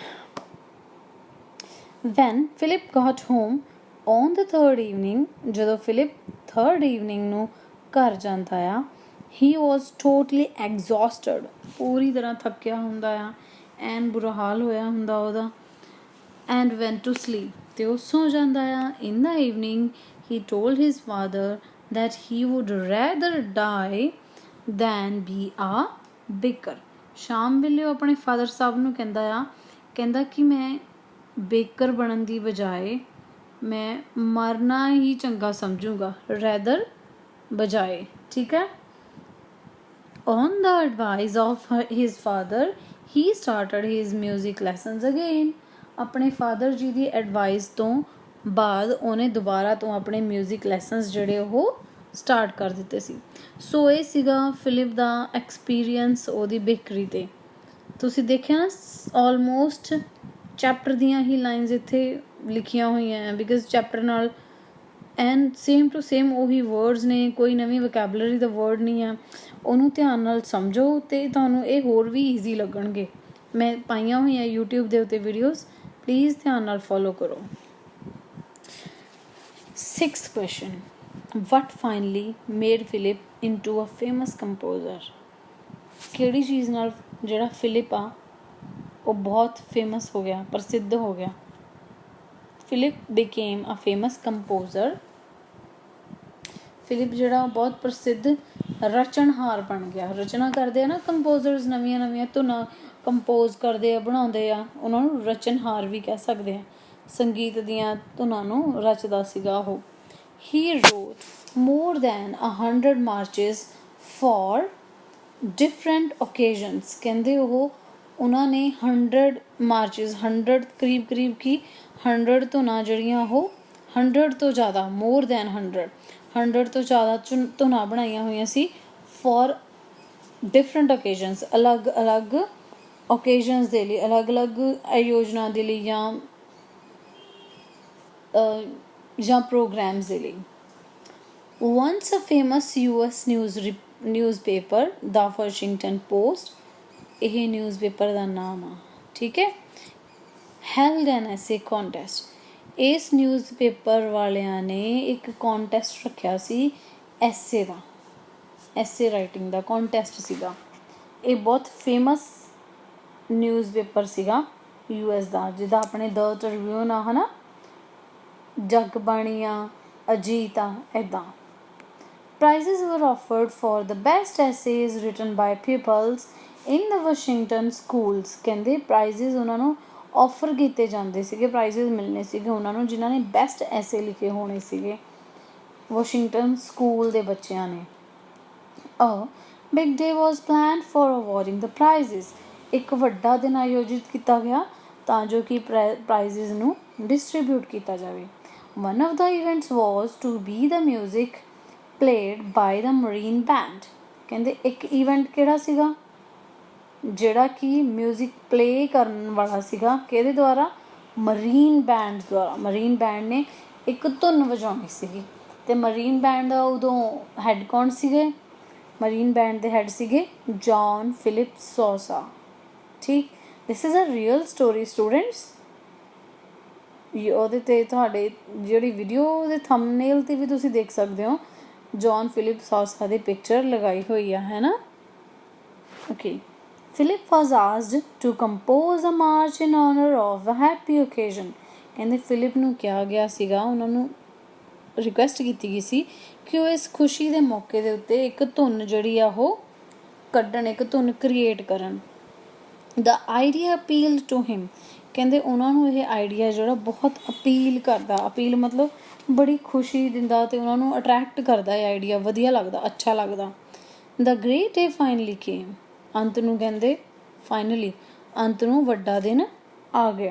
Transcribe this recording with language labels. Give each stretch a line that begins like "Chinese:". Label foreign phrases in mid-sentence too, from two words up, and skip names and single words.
English: When Philip got home on the third evening,
Punjabi: ਜਦੋਂ ਫਿਲਿਪ
English: third evening
Punjabi: ਨੂੰ ਘਰ ਜਾਂਦਾ ਆ,
English: he was totally exhausted,
Punjabi: ਪੂਰੀ ਤਰ੍ਹਾਂ ਥੱਕਿਆ ਹੁੰਦਾ ਆ, ਐਨ ਬੁਰਾ ਹਾਲ ਹੋਇਆ ਹੁੰਦਾ ਉਹਦਾ।
English: and went to sleep,
Punjabi: ਅਤੇ ਉਹ ਸੌ ਜਾਂਦਾ ਆ।
English: In the evening he told his father that he would rather die than be a baker।
Punjabi: ਸ਼ਾਮ ਵੇਲੇ ਉਹ ਆਪਣੇ ਫਾਦਰ ਸਾਹਿਬ ਨੂੰ ਕਹਿੰਦਾ ਕਿ ਮੈਂ ਬੇਕਰ ਬਣਨ ਦੀ ਬਜਾਏ ਮੈਂ ਮਰਨਾ ਹੀ ਚੰਗਾ ਸਮਝੂੰਗਾ। ਰੈਦਰ ਬਜਾਏ, ਠੀਕ ਹੈ।
English: On the advice of his father he started his music lessons again।
Punjabi: ਆਪਣੇ ਫਾਦਰ ਜੀ ਦੀ ਐਡਵਾਈਸ ਤੋਂ ਬਾਅਦ ਉਹਨੇ ਦੁਬਾਰਾ ਤੋਂ ਆਪਣੇ
English: music lessons
Punjabi: ਜਿਹੜੇ ਉਹ ਸਟਾਰਟ ਕਰ ਦਿੱਤੇ ਸੀ। ਸੋ ਇਹ ਸੀਗਾ ਫਿਲਿਪ ਦਾ ਐਕਸਪੀਰੀਅੰਸ ਉਹਦੀ ਬੇਕਰੀ 'ਤੇ। ਤੁਸੀਂ ਦੇਖਿਆ ਨਾ,
English: almost chapter
Punjabi: ਦੀਆਂ ਹੀ ਲਾਈਨਸ ਇੱਥੇ ਲਿਖੀਆਂ ਹੋਈਆਂ ਹੈ, ਬਿਕੋਜ਼ ਚੈਪਟਰ ਨਾਲ
English: and same to same
Punjabi: ਉਹੀ ਵਰਡਸ ਨੇ, ਕੋਈ ਨਵੀਂ ਵੋਕੈਬਲਰੀ ਦਾ ਵਰਡ ਨਹੀਂ ਆ। ਉਹਨੂੰ ਧਿਆਨ ਨਾਲ ਸਮਝੋ ਅਤੇ ਤੁਹਾਨੂੰ ਇਹ ਹੋਰ ਵੀ ਈਜ਼ੀ ਲੱਗਣਗੇ। ਮੈਂ ਪਾਈਆਂ ਹੋਈਆਂ YouTube ਦੇ ਉੱਤੇ ਵੀਡੀਓਜ਼, ਪਲੀਜ਼ ਧਿਆਨ ਨਾਲ ਫੋਲੋ ਕਰੋ।
English: 6th question, what finally made Philip into a famous composer?
Punjabi: ਕਿਹੜੀ ਚੀਜ਼ ਨਾਲ ਜਿਹੜਾ ਫਿਲਿਪ ਆ ਉਹ ਬਹੁਤ ਫੇਮਸ ਹੋ ਗਿਆ, ਪ੍ਰਸਿੱਧ ਹੋ ਗਿਆ।
English: ਫਿਲਿਪ became a famous composer।
Punjabi: ਫਿਲਿਪ ਜਿਹੜਾ ਬਹੁਤ ਪ੍ਰਸਿੱਧ ਰਚਨਹਾਰ ਬਣ ਗਿਆ। ਰਚਨਾ ਕਰਦੇ ਆ ਨਾ ਕੰਪੋਜ਼ਰਸ, ਨਵੀਆਂ ਧੁਨਾਂ ਕੰਪੋਜ਼ ਕਰਦੇ ਆ, ਬਣਾਉਂਦੇ ਆ, ਉਹਨਾਂ ਨੂੰ ਰਚਨਹਾਰ ਵੀ ਕਹਿ ਸਕਦੇ ਆ। ਸੰਗੀਤ ਦੀਆਂ ਧੁਨਾਂ ਨੂੰ ਰਚਦਾ ਸੀਗਾ ਉਹ।
English: He wrote more than 100 marches for different occasions।
Punjabi: ਕਹਿੰਦੇ ਉਹਨਾਂ ਨੇ 100 marches, 100 ਕਰੀਬ ਕੀ 100 ਧੁਨਾਂ ਜਿਹੜੀਆਂ ਉਹ 100 ਤੋਂ ਜ਼ਿਆਦਾ,
English: more than
Punjabi: 100 ਤੋਂ ਜ਼ਿਆਦਾ ਧੁਨਾਂ ਬਣਾਈਆਂ ਹੋਈਆਂ ਸੀ
English: for different occasions।
Punjabi: ਅਲੱਗ ਓਕੇਜ਼ਨਸ ਦੇ ਲਈ, ਅਲੱਗ ਆਯੋਜਨਾ ਦੇ ਲਈ ਜਾਂ ਪ੍ਰੋਗਰਾਮਸ ਦੇ ਲਈ।
English: Once a famous US newspaper, the Washington Post,
Punjabi: ਇਹ ਨਿਊਜ਼ਪੇਪਰ ਦਾ ਨਾਮ ਆ, ਠੀਕ ਹੈ,
English: held an essay contest।
Punjabi: ਇਸ ਨਿਊਜ਼ਪੇਪਰ ਵਾਲਿਆਂ ਨੇ ਇੱਕ ਕੋਂਟੈਸਟ ਰੱਖਿਆ ਸੀ ਐਸੇ ਦਾ,
English: essay writing
Punjabi: ਦਾ ਕੋਂਟੈਸਟ ਸੀਗਾ। ਇਹ ਬਹੁਤ ਫੇਮਸ ਨਿਊਜ਼ਪੇਪਰ ਸੀਗਾ US ਦਾ, ਜਿਹਦਾ ਆਪਣੇ ਦ ਟ੍ਰਿਬਿਊਨ ਆ, ਹੈ ਨਾ, ਜਗਬਾਣੀ ਆ, ਅਜੀਤ ਆ, ਇੱਦਾਂ।
English: Prizes were offered for the best essays written by pupils in the Washington schools।
Punjabi: ਕਹਿੰਦੇ ਪ੍ਰਾਈਜ਼ਿਸ ਉਹਨਾਂ ਨੂੰ ਆਫਰ ਕੀਤੇ ਜਾਂਦੇ ਸੀਗੇ, ਪ੍ਰਾਈਜ਼ਿਸ ਮਿਲਣੇ ਸੀਗੇ ਉਹਨਾਂ ਨੂੰ ਜਿਨ੍ਹਾਂ ਨੇ
English: best essay
Punjabi: ਲਿਖੇ ਹੋਣੇ ਸੀਗੇ ਵਾਸ਼ਿੰਗਟਨ ਸਕੂਲ ਦੇ ਬੱਚਿਆਂ ਨੇ।
English: A big day was planned for awarding the prizes।
Punjabi: ਇੱਕ ਵੱਡਾ ਦਿਨ ਆਯੋਜਿਤ ਕੀਤਾ ਗਿਆ ਤਾਂ ਜੋ ਕਿ ਪ੍ਰਾਈਜ਼ਿਸ ਨੂੰ ਡਿਸਟਰੀਬਿਊਟ ਕੀਤਾ ਜਾਵੇ।
English: One of the events was to be the music played by the Marine Band।
Punjabi: ਕਹਿੰਦੇ ਇੱਕ ਇਵੈਂਟ ਕਿਹੜਾ ਸੀਗਾ ਜਿਹੜਾ ਕਿ ਮਿਊਜ਼ਿਕ ਪਲੇ ਕਰਨ ਵਾਲਾ ਸੀਗਾ, ਕਿਹਦੇ ਦੁਆਰਾ? ਮਰੀਨ ਬੈਂਡ ਦੁਆਰਾ। ਮਰੀਨ ਬੈਂਡ ਨੇ ਇੱਕ ਧੁਨ ਵਜਾਉਣੀ ਸੀਗੀ ਅਤੇ ਮਰੀਨ ਬੈਂਡ ਦਾ ਉਦੋਂ ਹੈੱਡ ਕੌਣ ਸੀਗੇ? ਮਰੀਨ ਬੈਂਡ ਦੇ ਹੈੱਡ ਸੀਗੇ ਜੌਨ ਫਿਲਿਪ ਸੌਸਾ, ਠੀਕ।
English: This is a real story students.
Punjabi: ਉਹਦੇ 'ਤੇ ਤੁਹਾਡੇ ਜਿਹੜੀ ਵੀਡੀਓ ਉਹਦੇ ਥੰਬਨੇਲ 'ਤੇ ਵੀ ਤੁਸੀਂ ਦੇਖ ਸਕਦੇ ਹੋ, ਜੌਨ ਫਿਲਿਪ ਸੌਸਾ ਦੀ ਪਿਕਚਰ ਲਗਾਈ ਹੋਈ ਆ, ਹੈ ਨਾ। ਓਕੇ।
English: Philip was asked to compose a march in honor of a happy occasion।
Punjabi: ਕਹਿੰਦੇ ਫਿਲਿਪ ਨੂੰ ਕਿਹਾ ਗਿਆ ਸੀਗਾ, ਉਹਨਾਂ ਨੂੰ ਰਿਕੁਐਸਟ ਕੀਤੀ ਗਈ ਸੀ ਕਿ ਉਹ ਇਸ ਖੁਸ਼ੀ ਦੇ ਮੌਕੇ ਦੇ ਉੱਤੇ ਇੱਕ ਧੁਨ ਜਿਹੜੀ ਆ ਉਹ ਕੱਢਣ, ਇੱਕ ਧੁਨ ਕ੍ਰੀਏਟ ਕਰਨ।
English: The idea appealed to him।
Punjabi: ਕਹਿੰਦੇ ਉਹਨਾਂ ਨੂੰ ਇਹ ਆਈਡੀਆ ਜਿਹੜਾ ਬਹੁਤ ਅਪੀਲ ਕਰਦਾ, ਅਪੀਲ ਮਤਲਬ ਬੜੀ ਖੁਸ਼ੀ ਦਿੰਦਾ ਅਤੇ ਉਹਨਾਂ ਨੂੰ ਅਟਰੈਕਟ ਕਰਦਾ। ਇਹ ਆਈਡੀਆ ਵਧੀਆ ਲੱਗਦਾ, ਅੱਛਾ ਲੱਗਦਾ।
English: The great day finally came,
Punjabi: ਅੰਤ ਨੂੰ ਕਹਿੰਦੇ ਫਾਈਨਲੀ, ਅੰਤ ਨੂੰ ਵੱਡਾ ਦਿਨ ਆ ਗਿਆ।